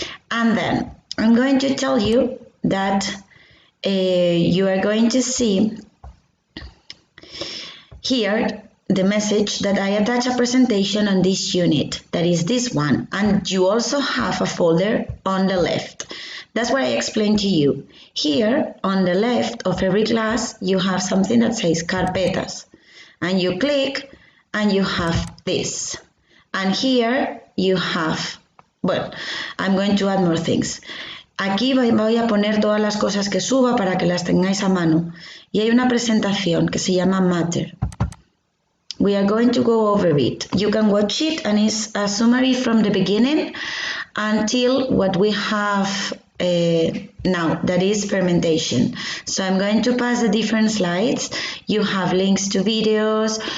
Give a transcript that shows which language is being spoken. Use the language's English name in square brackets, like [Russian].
[English] And then I'm going to tell you that you are going to see here the message that I attach a presentation on this unit, that is this one, and you also have a folder on the left. That's what I explained to you. Here on the left of every class you have something that says carpetas, and you click and you have this, and here you have, well, I'm going to add more things. [Spanish] Aquí voy a poner todas las cosas que suba para que las tengáis a mano. Y hay una presentación que se llama Matter. [English] We are going to go over it. You can watch it, and it's a summary from the beginning until what we have now, that is fermentation. So I'm going to pass the different slides. You have links to videos.